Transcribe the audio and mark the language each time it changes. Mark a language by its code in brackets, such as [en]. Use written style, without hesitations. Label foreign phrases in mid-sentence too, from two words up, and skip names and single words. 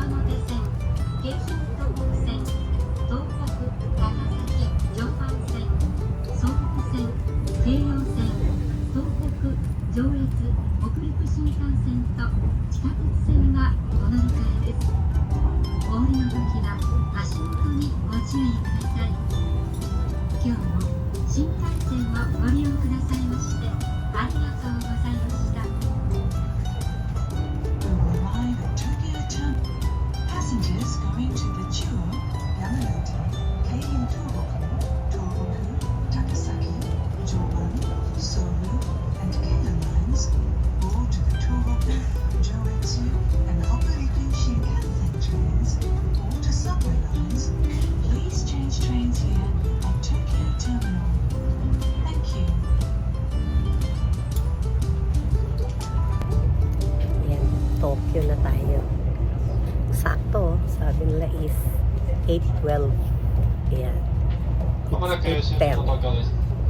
[ja] 手線、京浜東北線、東北、高崎、常磐線、総武線、京葉線、東北、上越、北陸新幹線と地下鉄線がお乗り換えです。お降りの時は足元にご注意ください。今日も新幹線をご利用くださいましてありがとうございました。 [en] We will arrive at Tokyo Terminal. Passengers going to the Chuo, Yamanote, Keio Tohoku, Tohoku, Takasaki, Joban, Soru, and Keio lines, or to the Tohoku, Joetsu, and Hokuriku Shinkansen trains, or to subway lines, please change trains here at Tokyo Terminal. Thank you. [tl] Yan, Tokyo na tayo. Sakto, sabi nila is 8:12. Ayan. [ja] まもなく終 [en] It's [ja] 点の [en] 8:10. [ja] 東京です。